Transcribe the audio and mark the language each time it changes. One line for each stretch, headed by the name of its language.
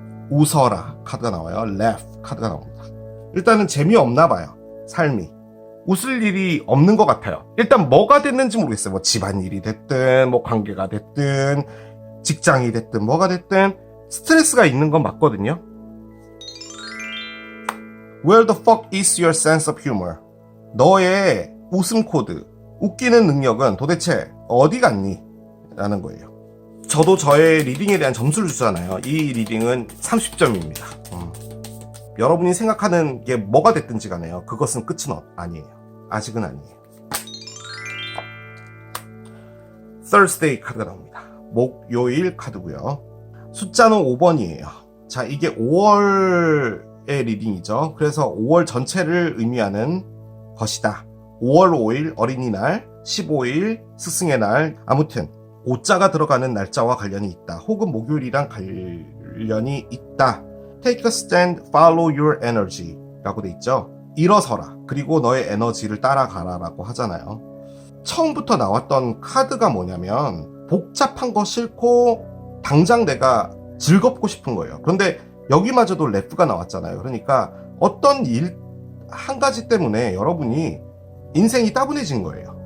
Korean: 웃어라 카드가 나와요. laugh 카드가 나옵니다. 일단은 재미없나 봐요. 삶이 웃을 일이 없는 것 같아요. 일단 뭐가 됐는지 모르겠어요. 뭐 집안일이 됐든 뭐 관계가 됐든 직장이 됐든 뭐가 됐든 스트레스가 있는 건 맞거든요.
English: Where the fuck is your sense of humor?
Korean: 너의 웃음 코드, 웃기는 능력은 도대체 어디 갔니? 라는 거예요. 저도 저의 리딩에 대한 점수를 주잖아요. 이 리딩은 30점입니다. 여러분이 생각하는 게 뭐가 됐든지 간에요. 그것은 끝은 아니에요. 아직은 아니에요. Thursday 카드가 나옵니다. 목요일 카드고요. 숫자는 5번이에요. 자, 이게 5월의 리딩이죠. 그래서 5월 전체를 의미하는 것이다. 5월 5일 어린이날, 15일 스승의 날, 아무튼 5자가 들어가는 날짜와 관련이 있다. 혹은 목요일이랑 관련이 있다.
English: Take a stand, follow your energy
Korean: 라고 돼 있죠. 일어서라. 그리고 너의 에너지를 따라가라 라고 하잖아요. 처음부터 나왔던 카드가 뭐냐면 복잡한 거 싫고 당장 내가 즐겁고 싶은 거예요. 그런데 여기마저도 레프가 나왔잖아요. 그러니까 어떤 일 한 가지 때문에 여러분이 인생이 따분해진 거예요.